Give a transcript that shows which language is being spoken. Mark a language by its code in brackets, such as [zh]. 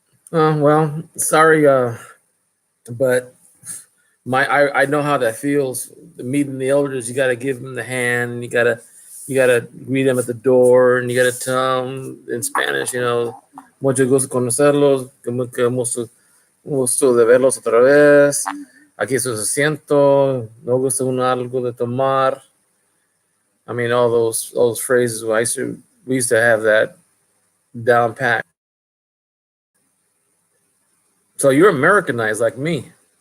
[en] Well, sorry, but I know how that feels. Meeting the elders, you got to give them the hand, and you gotta greet them at the door, and you got to tell them in Spanish, [es] mucho gusto conocerlos, gusto de verlos otra vez. Aquí es su asiento, no gusta uno algo de tomar. [en] I mean, all those phrases. We used to have that down pat. So you're Americanized like me.